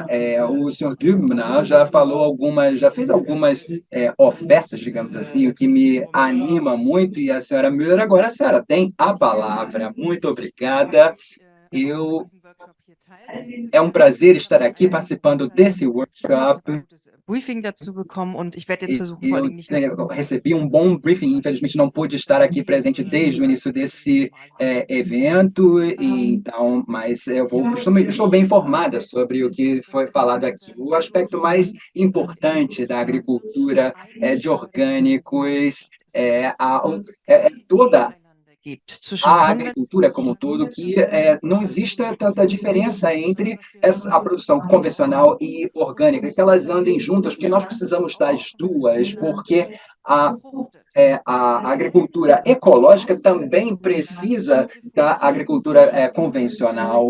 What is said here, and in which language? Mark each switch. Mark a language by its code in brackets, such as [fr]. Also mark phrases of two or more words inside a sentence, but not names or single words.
[pt] O senhor Dübner já fez algumas ofertas, digamos assim, o que me anima muito, e a senhora Müller, agora a senhora tem a palavra. Muito obrigada. Eu É um prazer estar aqui participando desse workshop. [de] Briefing dazu bekommen und ich werde jetzt versuchen, vor [pt] Eu, [de] allem nicht [pt] eu recebi um bom briefing, infelizmente não pude estar aqui presente desde o início desse evento, e então, mas estou bem informada sobre o que foi falado aqui. O aspecto mais importante da agricultura de orgânicos é toda a agricultura como um todo, que não existe tanta diferença entre a produção convencional e orgânica, que elas andem juntas, porque nós precisamos das duas, porque a agricultura ecológica também precisa da agricultura convencional.